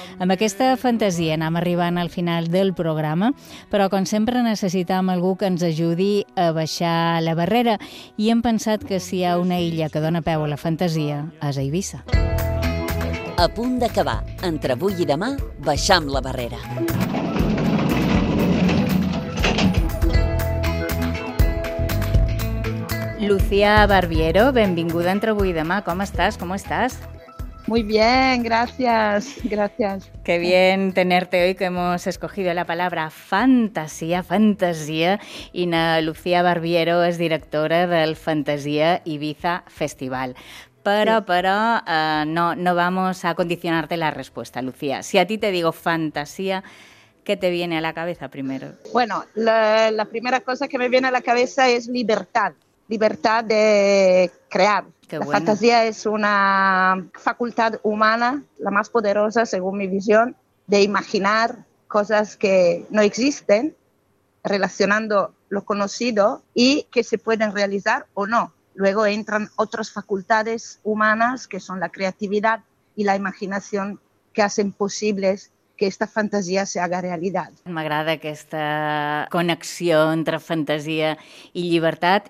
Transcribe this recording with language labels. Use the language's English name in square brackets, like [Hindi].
[Catalan] Amb aquesta fantasia anem arribant al final del programa, però com sempre necessitam algú que ens ajudi a baixar la barrera i hem pensat que si hi ha una illa que dona peu a la fantasia, és a Eivissa. A punt d'acabar, entre avui i demà, baixam la barrera. Lucía Barbiero, benvinguda entre avui i demà. Com estàs? Com estàs? [Spanish] Muy bien, gracias, gracias. Qué bien tenerte hoy, que hemos escogido la palabra fantasía, fantasía. Ina Lucía Barbiero es directora del Fantasía Eivissa Festival. Pero no vamos a condicionarte la respuesta, Lucía. Si a ti te digo fantasía, ¿qué te viene a la cabeza primero? Bueno, la primera cosa que me viene a la cabeza es libertad. Libertad de crear. Qué la bueno. Fantasía es una facultad humana, la más poderosa, según mi visión, de imaginar cosas que no existen, relacionando lo conocido y que se pueden realizar o no. Luego entran otras facultades humanas, que son la creatividad y la imaginación, que hacen posibles que esta fantasía se haga realidad. [Catalan] M'agrada aquesta connexió entre fantasia i llibertat.